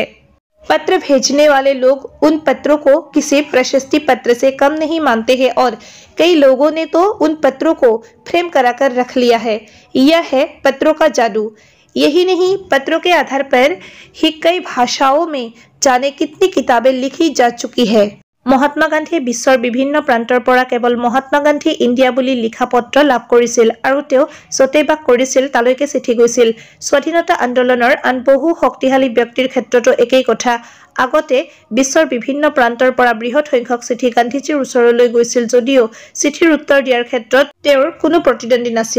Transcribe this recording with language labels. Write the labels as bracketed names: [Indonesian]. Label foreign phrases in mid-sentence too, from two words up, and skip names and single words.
[Hindi] पत्र भेजने वाले लोग उन पत्रों को किसी प्रशस्ति पत्र से कम नहीं मानते हैं और कई लोगों ने तो उन पत्रों को फ्रेम कराकर रख लिया है। यह है पत्रों का जादू। यही नहीं, पत्रों के आधार पर ही कई भाषाओं में जाने कितनी किताबें लिखी जा चुकी है। [Assamese] महात्मा गांधीয়ে বিশ্বৰ বিভিন্ন প্ৰান্তৰ পৰা কেৱল মহাত্মা গান্ধী ইণ্ডিয়া বুলি লিখা পত্ৰ লাভ কৰিছিল আৰু তেওঁ য'তেই বাস কৰিছিল তালৈকে চিঠি গৈছিল। স্বাধীনতা আন্দোলনৰ আন বহু শক্তিশালী ব্যক্তিৰ ক্ষেত্ৰতো একেই কথা। আগতে বিশ্বৰ বিভিন্ন প্ৰান্তৰ পৰা বৃহৎ সংখ্যক চিঠি গান্ধীজীৰ ওচৰলৈ গৈছিল যদিও চিঠিৰ উত্তৰ দিয়াৰ ক্ষেত্ৰত তেওঁৰ কোনো প্ৰতিদ্বন্দ্বী নাছিল।